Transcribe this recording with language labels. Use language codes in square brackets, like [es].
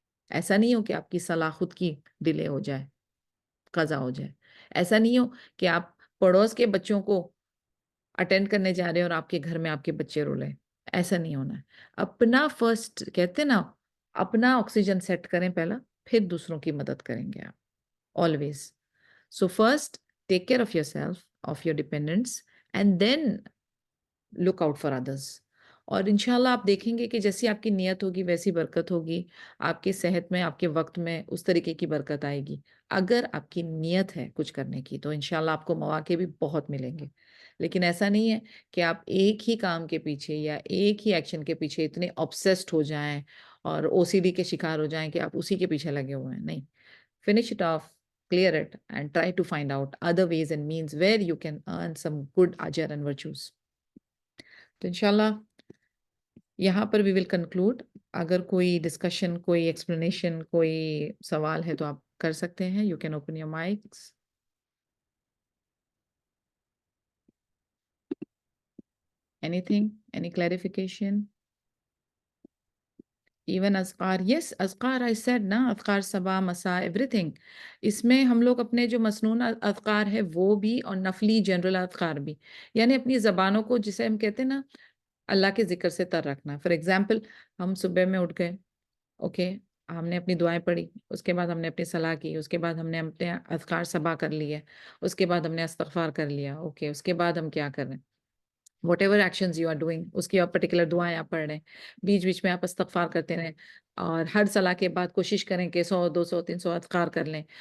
[ur] ایسا نہیں ہو کہ آپ کی صلاح خود کی ڈیلے ہو جائے, قضا ہو جائے. ایسا نہیں ہو کہ آپ پڑوس کے بچوں کو اٹینڈ کرنے جا رہے ہیں اور آپ کے گھر میں آپ کے بچے رو لیں. ایسا نہیں ہونا ہے. اپنا فرسٹ کہتے نا, اپنا آکسیجن سیٹ کریں پہلا, پھر دوسروں کی مدد کریں گے آپ, always. [en] So first, take care of yourself, of your dependents, and then look out for others. [ur] اور انشاءاللہ آپ دیکھیں گے کہ جیسی آپ کی نیت ہوگی ویسی برکت ہوگی, آپ کی صحت میں, آپ کے وقت میں اس طریقے کی برکت آئے گی. اگر آپ کی نیت ہے کچھ کرنے کی تو انشاءاللہ آپ کو مواقع بھی بہت ملیں گے. لیکن ایسا نہیں ہے کہ آپ ایک ہی کام کے پیچھے یا ایک ہی ایکشن کے پیچھے اتنے obsessed ہو جائیں اور OCD کے شکار ہو جائیں کہ آپ اسی کے پیچھے لگے ہوئے ہیں. [en] نہیں, finish it off, clear it, and try to find out other ways and means where you can earn some good ajr and virtues. [ur] تو انشاءاللہ یہاں پر [en] we will conclude. [ur] اگر کوئی ڈسکشن, کوئی ایکسپلینیشن, کوئی سوال ہے تو آپ کر سکتے ہیں. [en] You can open your mics. Anything? Any clarification? [ur] Even اذکار، یس اذکار آئی سیڈ نا، اذکار صبح مساء ایوری تھنگ. اس میں ہم لوگ اپنے جو مسنون اذکار ہے وہ بھی، اور نفلی جنرل اذکار بھی، یعنی اپنی زبانوں کو جسے ہم کہتے ہیں نا اللہ کے ذکر سے تر رکھنا. فار ایگزامپل ہم صبح میں اٹھ گئے، اوکے، ہم نے اپنی دعائیں پڑھی، اس کے بعد ہم نے اپنی صلاح کی، اس کے بعد ہم نے اپنے اذکار صبح کر لیے، اس کے بعد ہم نے استغفار کر لیا، اوکے، اس کے بعد ہم کیا کر رہے ہیں، [en] whatever actions you are doing, [ur] اس کی آپ پرٹیکولر دعائیں آپ پڑھ رہے ہیں، بیچ بیچ میں آپ استغفار کرتے رہیں، اور ہر صلاح کے بعد کوشش کریں کہ 100 200 300 اذکار کر لیں.